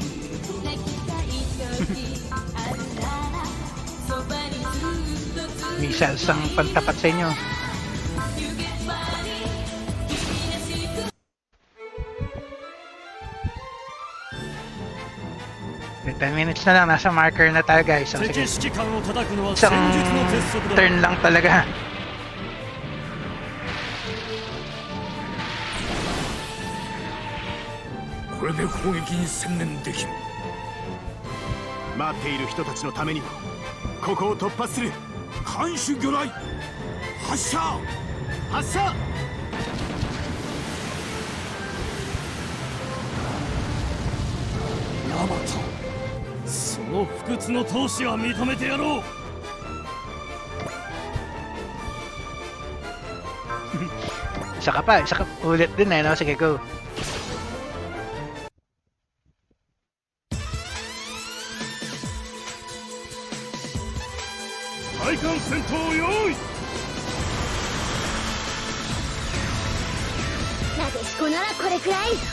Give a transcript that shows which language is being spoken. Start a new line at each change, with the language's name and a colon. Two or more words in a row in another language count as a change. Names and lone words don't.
English: Miss missiles
Filipino: ang pantapat sa inyo. Okay, 10 minutes na lang, nasa marker na tayo guys. So,
Japanese: 敵
Filipino: sige,
Japanese: 指揮官を叩くのは
Filipino: isang
Japanese: 戦術の鉄則だ
Filipino: turn lang talaga.
Japanese: これで攻撃に専念できる。待っている人たちのためにもここを突破する。艦首魚雷発射。発射。ヤマト、その不屈の闘志は認めてやろう。
Filipino: Isa ka pa, isa ka ulit din eh, no? Sige, go.
Japanese: 対艦戦闘用意。なでしこならこれくらい。